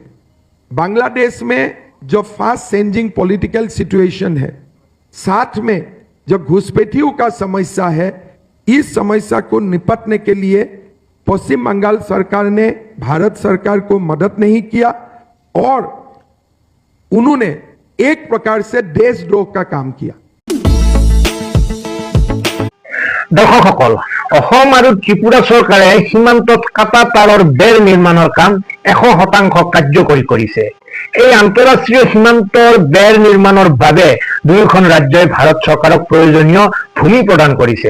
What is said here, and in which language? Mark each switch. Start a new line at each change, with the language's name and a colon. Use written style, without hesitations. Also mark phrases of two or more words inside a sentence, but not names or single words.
Hindi: बांग्लादेश में जो
English: fast changing political situation
Hindi: है, साथ में जो घुसपैठियों का समस्या है, इस समस्या को निपटने के लिए पश्चिम बंगाल सरकार ने भारत सरकार को मदद नहीं किया और उन्होंने एक प्रकार से देशद्रोह का काम किया।
Assamese: দৰ্শকসকল, অসম আৰু ত্ৰিপুৰা চৰকাৰে সীমান্তত কাটা তাঁৰৰ বেৰ নিৰ্মাণৰ কাম 100% কাৰ্যকৰী কৰিছে। এই আন্তঃৰাষ্ট্ৰীয় সীমান্তৰ বেৰ নিৰ্মাণৰ বাবে দুয়োখন ৰাজ্যই ভাৰত চৰকাৰক প্ৰয়োজনীয় ভূমি প্ৰদান কৰিছে।